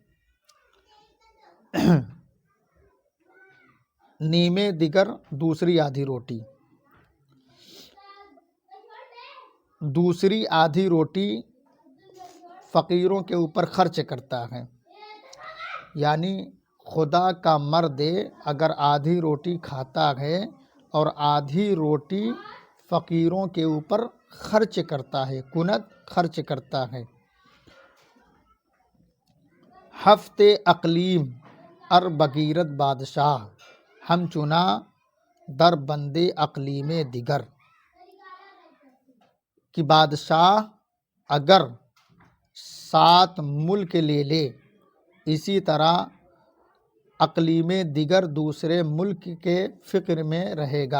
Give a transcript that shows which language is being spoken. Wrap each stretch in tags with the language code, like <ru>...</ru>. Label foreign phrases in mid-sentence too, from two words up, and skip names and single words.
<fa>نیم دیگر</fa> <ur>دوسری آدھی روٹی، دوسری آدھی روٹی فقیروں کے اوپر خرچ کرتا ہے، یعنی خدا کا مرد اگر آدھی روٹی کھاتا ہے اور آدھی روٹی فقیروں کے اوپر خرچ کرتا ہے، کند خرچ کرتا ہے۔</ur> <fa>ہفتے اقلیم ار بگیرد بادشاہ، ہم چنا در بندے اقلیم دیگر،</fa> <ur>کہ بادشاہ اگر 7 ملک لے لے، اسی طرح</ur> <fa>اقلیم دیگر</fa> <ur>دوسرے ملک کے فکر میں رہے گا۔</ur>